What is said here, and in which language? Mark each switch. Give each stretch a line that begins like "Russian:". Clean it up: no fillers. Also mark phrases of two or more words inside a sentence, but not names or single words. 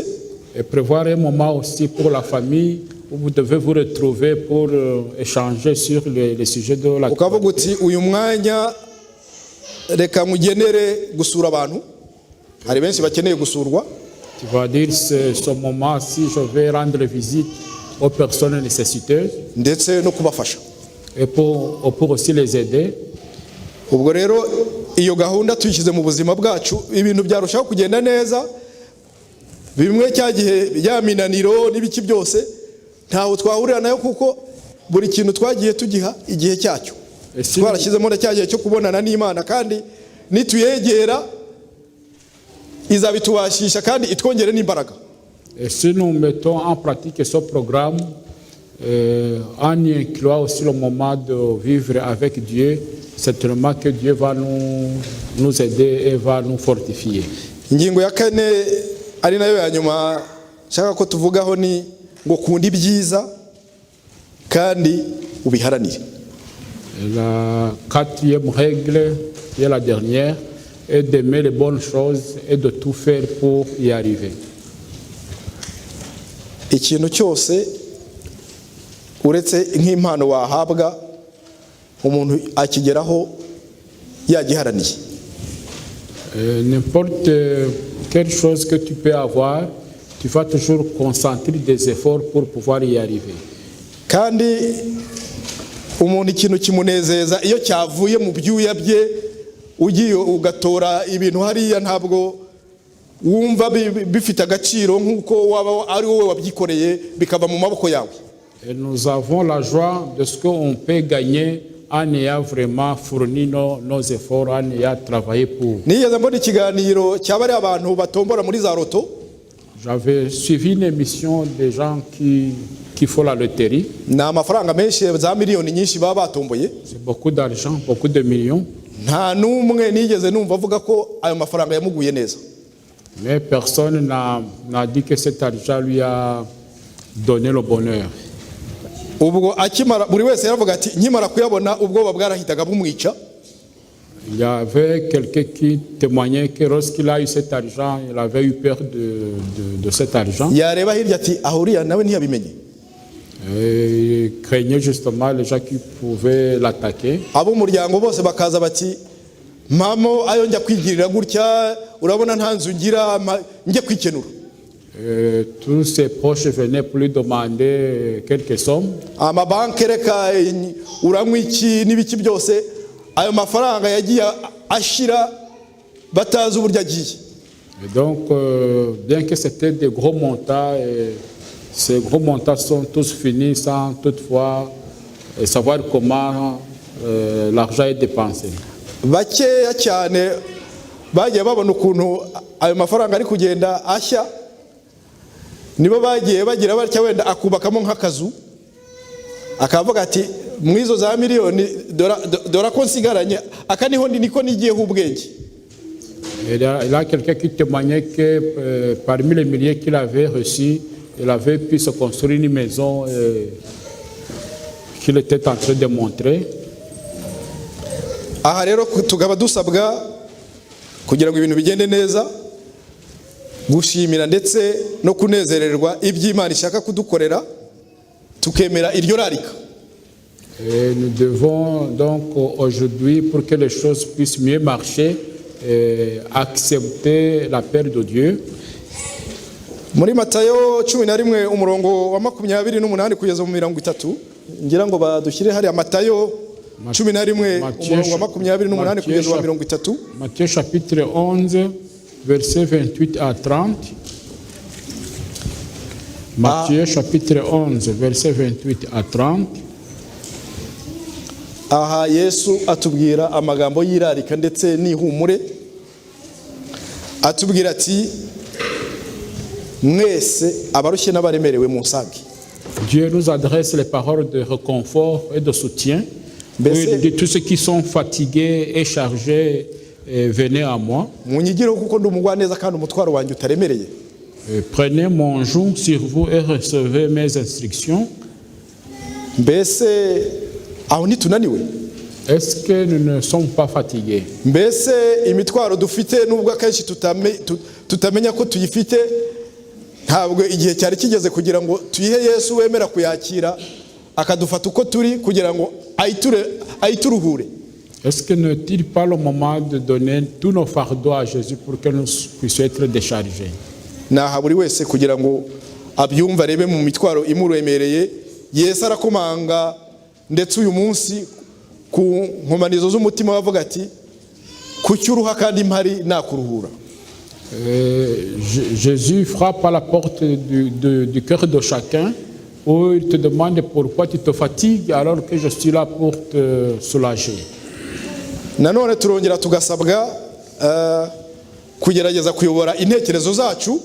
French: Et prévoir un moment aussi pour la famille où vous devez vous retrouver pour échanger sur les sujets de la
Kinyarwanda: ukavuga uti uyu mwanya reka mugenere gusura abantu, hari benshi bakeneye gusurwa.
French: Tu vas dire ce moment-ci, je vais rendre visite aux personnes nécessiteuses
Kinyarwanda: ndetse no kubafasha.
French: et pour aussi les aider.
Kinyarwanda: Ubwo rero iyo gahunda tuyishyize mu buzima bwacu, ibintu byarushaho kugenda neza. Bimwe cya gihe ya minaniro n'ibiki byose ntaho twahurira nayo, kuko buri kintu twagiye tugiha igihe cyacyo. Twarashyizemo na cya gihe cyo kubonana n'Imana, kandi nituyegera izabitubashisha kandi itwongere n'imbaraga.
French: Et si nous mettons en pratique ce programme, en y incluant aussi le moment de vivre avec Dieu, certainement que Dieu va nous aider et va nous fortifier.
Kinyarwanda: Ingingo ya kane ari nayo ya nyuma nshaka ko tuvugaho ni ngo kunda ibyiza kandi ubiharanire.
French: La quatrième règle, qui est la dernière, est d'aimer les bonnes choses et de tout faire pour y arriver.
Kinyarwanda: Ikintu cyose uretse nk'impano wahabwa umuntu akigeraho yagiharaniye.
French: N'importe quelle chose que tu peux avoir, tu vas toujours concentrer des efforts pour pouvoir y arriver.
Kinyarwanda: Kandi umuntu ikintu kimunezeza iyo cyavuye mu byuya bye, ugiye ugatora ibintu hariya ntabwo wumva bifite agaciro nk'uko waba ari wowe wabyikoreye bikava mu maboko yawe.
French: Et nous avons la joie de ce qu'on peut gagner en ayant vraiment fourni nos efforts, en ayant travaillé pour.
Kinyarwanda: Nigeze mbona ikiganiro cyabari abantu batombora muri za loto.
French: J'avais suivi une émission des gens qui font la loterie.
Kinyarwanda: Na amafaranga menshi za miliyoni nyinshi baba batomboye.
French: C'est beaucoup d'argent, beaucoup de millions.
Kinyarwanda: Nta numwe nigeze numva avuga ko ayo mafaranga yamuguye neza.
French: Mais personne n'a dit que cet argent lui a donné le bonheur.
Kinyarwanda: Ubwo akimara buri wese yaravuga ati nkimara kuyabona ubwoba bwarahitaga bumwica.
French: Il y avait quelqu'un qui témoignait que lorsqu'il a eu cet argent, il avait eu peur de cet argent.
Kinyarwanda: Yareba hirya ati ahuriya nawe ntiyabimenye.
French: Il craignait justement les gens qui pouvaient l'attaquer.
Kinyarwanda: Abo muryango bose bakaza bati mamo ayo njya kwigirira gutya urabona nta nzu ngira njye kwikenura.
French: Tous ses proches venaient pour lui demander quelques sommes.
Kinyarwanda: Amabanki reka uranywa iki n'ibiki byose ayo mafaranga yagiye ashira batazi uburyo agiye.
French: Et donc bien que c'était des gros montants, ces gros montants sont tous finis sans toutefois savoir comment l'argent est dépensé.
Kinyarwanda: Bakeya cyane bagiye babona ukuntu ayo mafaranga ari kugenda ashya, nibo bagiye bagira batya wenda akubakamo nk'akazu akavuga ati mwizo za miliyoni dora ko nsigaranye aka niho niko nigiyeho ubwenge.
French: Il y a quelqu'un qui témoignait que parmi les milliers qu'il avait reçus, il avait pu se construire une maison qu'il était en train de montrer.
Kinyarwanda: Aha rero tugaba dusabwa kugira ngo ibintu bigende neza, gushimira ndetse no kunezererwa iby'Imana ishaka kudukorera, tukemera iryo rarika.
French: Et nous devons donc aujourd'hui, pour que les choses puissent mieux marcher, accepter l'appel de Dieu.
Kinyarwanda: Muri Matayo 11 umurongo wa 28 kugeza mu 30, ngira ngo badushyire hari Matayo 11 umurongo wa 28 kugeza mu 30.
French: Matthieu chapitre 11 verset 28 à 30. Matthieu chapitre 11 verset 28 à 30.
Kinyarwanda: Aha Yesu atubwira amagambo y'irarika ndetse n'ihumure, atubwira ati mwese abarushye n'abaremerewe munsange.
French: Dieu nous adresse les paroles de réconfort et de soutien. Il dit tous ceux qui sont fatigués et chargés venez à moi.
Kinyarwanda: munyigireho kuko ndi umugwaneza kandi umutwaro wanjye utaremereye.
French: Prenez mon joug sur vous et recevez mes instructions.
Kinyarwanda: Mbese aho ntitunaniwe?
French: Est-ce que nous ne sommes pas fatigués?
Kinyarwanda: Mbese imitwaro dufite nubwo akenshi tutamenya ko tuyifite, ntabwo igihe cyari kigeze kugira ngo tuyihe Yesu wemera kuyakira akadufata uko turi kugira ngo ayituruhure?
French: Est-ce que n'est-il pas le moment de donner tous nos fardeaux à Jésus pour que nous puissions être déchargés?
Kinyarwanda: Naha buri wese kugira ngo abyumva arebe mu mitwaro imuremereye. Yesu arakomanga ndetse uyu munsi ku nkomanizo z'umutima bavuga ati kucyuruha kandi mpari nakuruhura.
French: Jésus frappe à la porte du cœur de chacun où il te demande pourquoi tu te fatigues alors que je suis là pour te soulager.
Kinyarwanda: Nanone turongera tugasabwa kugerageza kuyobora intekerezo zacu.